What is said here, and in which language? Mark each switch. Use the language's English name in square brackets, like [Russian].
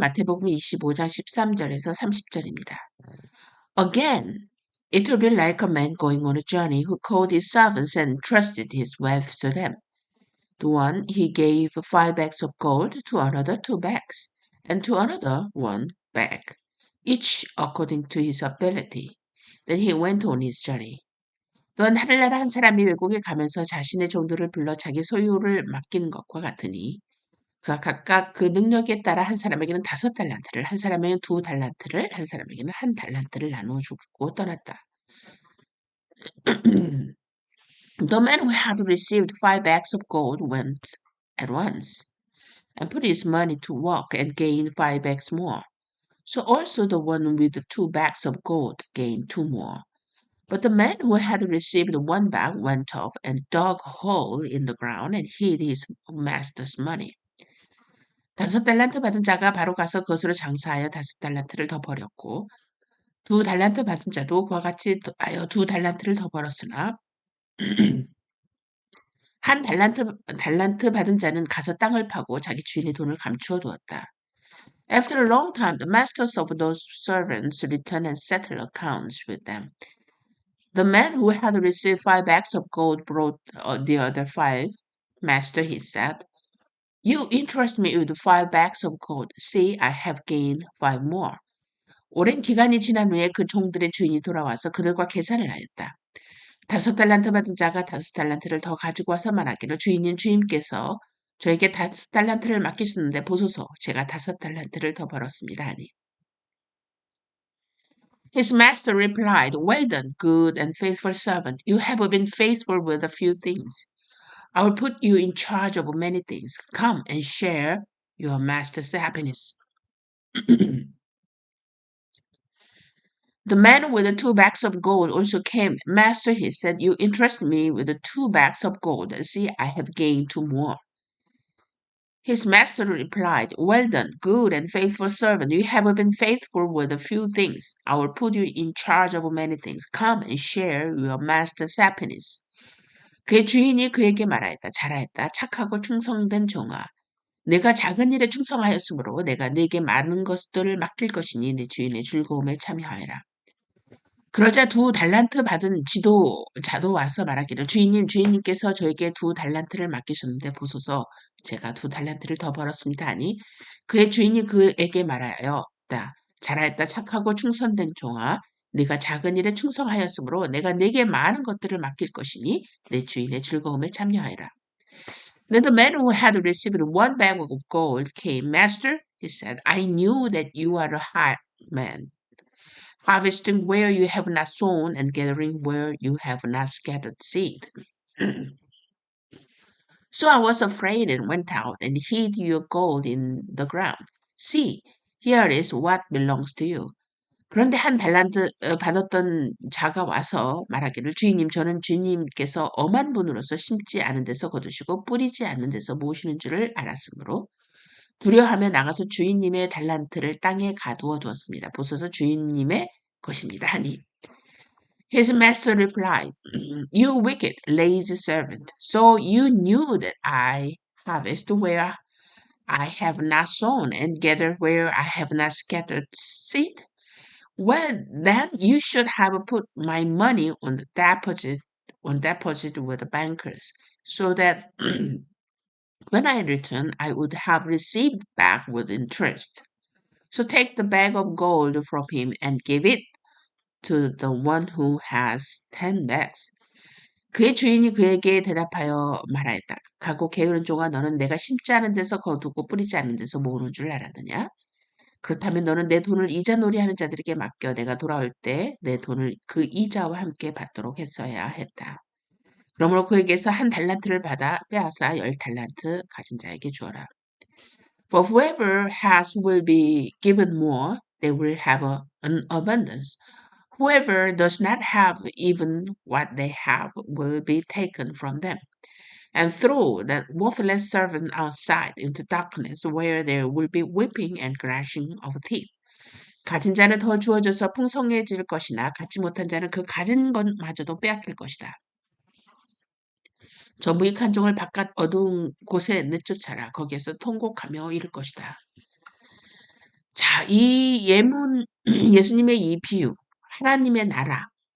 [Korean] 마태복음 25장 13절에서 30절입니다. [English] Again, it will be like a man going on a journey who called his servants and trusted his wealth to them. To one he gave 5 bags of gold, to another 2 bags, and to another 1 bag, each according to his ability. Then he went on his journey. [Korean] 또한 하늘나라 한 사람이 외국에 가면서 자신의 종들을 불러 자기 소유를 맡기는 것과 같으니 그가 각각 그 능력에 따라 한 사람에게는 5달란트를, 한 사람에게는 2달란트를, 한 사람에게는 1달란트를 나누어 주고 떠났다. [English] The man who had received 5 bags of gold went at once and put his money to work and gained 5 bags more. So also the one with the 2 bags of gold gained 2 more. But the man who had received 1 bag went off and dug a hole in the ground and hid his master's money. [Korean] 5달란트 받은 자가 바로 가서 그것으로 장사하여 5달란트를 더 벌였고 2달란트 받은 자도 그와 같이 하여 2달란트를 더 벌었으나 한 달란트 받은 자는 가서 땅을 파고 자기 주인의 돈을 감추어 두었다. [English] After a long time, the masters of those servants returned and settled accounts with them. The man who had received 5 bags of gold brought the other 5. Master, he said, you entrust me with 5 bags of gold. See, I have gained 5 more. [Korean] 오랜 기간이 지난 후에 그 종들의 주인이 돌아와서 그들과 계산을 하였다. 5달란트 받은 자가 5달란트를 더 가지고 와서 말하기를 주인께서 저에게 5달란트를 맡기셨는데 보소서 제가 5달란트를 더 벌었습니다 하니. [English] His master replied, Well done, good and faithful servant. You have been faithful with a few things. I will put you in charge of many things. Come and share your master's happiness. The man with the 2 bags of gold also came. Master, he said, you entrust me with the 2 bags of gold. See, I have gained 2 more. His master replied, Well done, good and faithful servant. You have been faithful with a few things. I will put you in charge of many things. Come and share your master's happiness. [Korean] 그의 주인이 그에게 말하였다. 잘하였다. 착하고 충성된 종아. 내가 작은 일에 충성하였으므로 내가 네게 많은 것들을 맡길 것이니 내 주인의 즐거움에 참여하여라. 그러자 2달란트 받은 자도 와서 말하기를 주인님께서 저에게 2달란트를 맡기셨는데 보소서 제가 2달란트를 더 벌었습니다 하니 그의 주인이 그에게 말하였다. 잘하였다 착하고 충성된 종아 네가 작은 일에 충성하였으므로 내가 네게 많은 것들을 맡길 것이니 내 주인의 즐거움에 참여하여라. [English] Then the man who had received 1 bag of gold came. Master, he said, I knew that you are a hard man, harvesting where you have not sown and gathering where you have not scattered seed. So I was afraid and went out and hid your gold in the ground. See, here is what belongs to you. [Korean] 그런데 1달란트 받았던 자가 와서 말하기를 주인님 저는 주님께서 엄한 분으로서 심지 않은 데서 거두시고 뿌리지 않는 데서 모으시는 줄을 알았으므로 두려워하며 나가서 주인님의 달란트를 땅에 가두어 두었습니다. 보소서 주인님의 것입니다 하니 [English] His master replied, You wicked, lazy servant. So you knew that I harvest where I have not sown and gather where I have not scattered seed? Well, then you should have put my money on deposit with the bankers, so that when I return, I would have received back with interest. So take the bag of gold from him and give it to the one who has 10 bags. [Korean] 그의 주인이 그에게 대답하여 말하였다. 가고 게으른 종아 너는 내가 심지 않은 데서 거두고 뿌리지 않는 데서 모으는 줄 알았느냐? 그렇다면 너는 내 돈을 이자놀이 하는 자들에게 맡겨 내가 돌아올 때 내 돈을 그 이자와 함께 받도록 했어야 했다. 그러므로 그에게서 1달란트를 받아 빼앗아 10달란트 가진 자에게 주어라. For whoever has will be given more, they will have an abundance. Whoever does not have even what they have will be taken from them. And throw that worthless servant outside into darkness where there will be weeping and gnashing of teeth. 가진 자는 더 주어져서 풍성해질 것이나 갖지 못한 자는 그 가진 것마저도 빼앗길 것이다. 저 무익한 종을 바깥 어두운 곳에 내쫓아라. 거기에서 통곡하며 이를 것이다. 자, 이 예문, 예수님의 이 비유, 하나님의 나라.